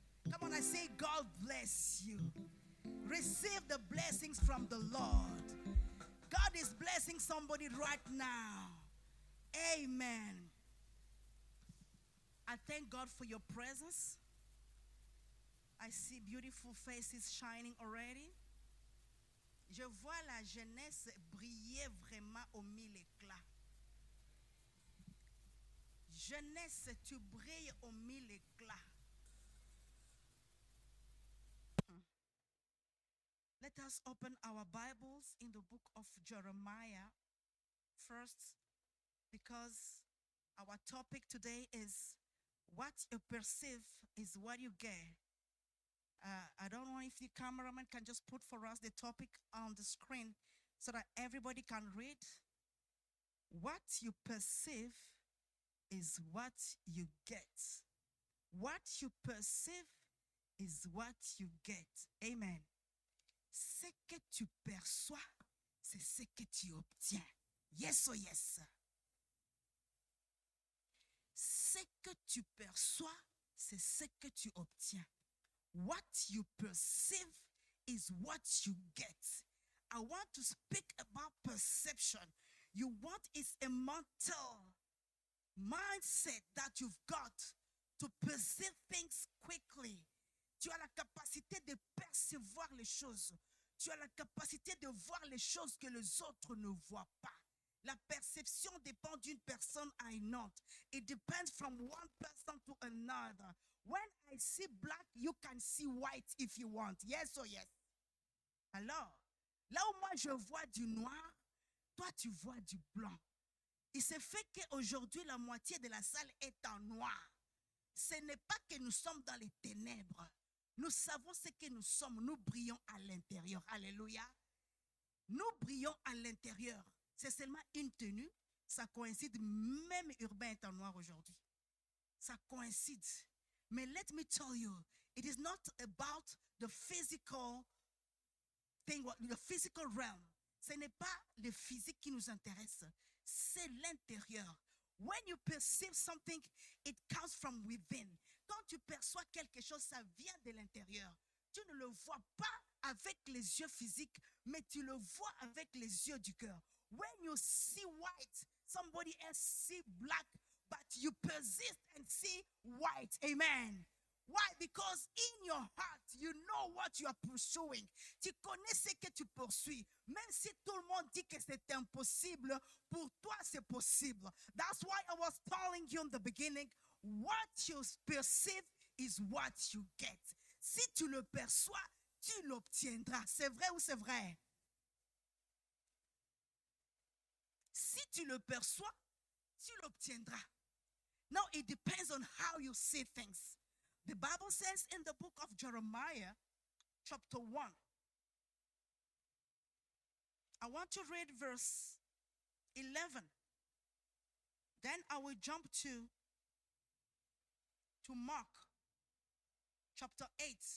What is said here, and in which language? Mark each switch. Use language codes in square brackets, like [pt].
[en] Come on, I say God bless you. Receive the blessings from the Lord. God is blessing somebody right now. Amen. I thank God for your presence. I see beautiful faces shining already. [fr] Je vois la jeunesse briller vraiment au mille éclats. Jeunesse, tu brilles au mille éclats. [en] Let us open our Bibles in the book of Jeremiah first, because our topic today is what you perceive is what you get. I don't know if the cameraman can just put for us the topic on the screen so that everybody can read. What you perceive is what you get. What you perceive is what you get. Amen. [fr] Ce que tu perçois, c'est ce que tu obtiens. [en] Yes or yes. [fr] Ce que tu perçois, c'est ce que tu obtiens. [en] What you perceive is what you get. I want to speak about perception. You want is a mental mindset that you've got to perceive things quickly. [fr] Tu as la capacité de percevoir les choses. Tu as la capacité de voir les choses que les autres ne voient pas. La perception dépend d'une personne à une autre. [en] It depends from one person to another. When I see black, you can see white if you want. Yes or yes? [fr] Alors, là où moi je vois du noir, toi tu vois du blanc. Il se fait qu'aujourd'hui, la moitié de la salle est en noir. Ce n'est pas que nous sommes dans les ténèbres. Nous savons ce que nous sommes. Nous brillons à l'intérieur. Alléluia. Nous brillons à l'intérieur. C'est seulement une tenue. Ça coïncide. Même Urbain est en noir aujourd'hui. Ça coïncide. Mais [en] let me tell you, it is not about the physical thing, the physical realm. [fr] Ce n'est pas le physique qui nous intéresse. C'est l'intérieur. [en] When you perceive something, it comes from within. [fr] Quand tu perçois quelque chose, ça vient de l'intérieur. Tu ne le vois pas avec les yeux physiques, mais tu le vois avec les yeux du cœur. [en] When you see white, somebody else see black, but you persist and see white. Amen. Why? Because in your heart, you know what you are pursuing. [fr] Tu connais ce que tu poursuis. Même si tout le monde dit que c'est impossible, pour toi c'est possible. [en] That's why I was telling you in the beginning, what you perceive is what you get. [fr] Si tu le perçois, tu l'obtiendras. C'est vrai ou c'est vrai? Si tu le perçois, tu l'obtiendras. [en] Now it depends on how you see things. The Bible says in the book of Jeremiah, chapter 1. I want to read verse 11. Then I will jump to Mark, chapter 8.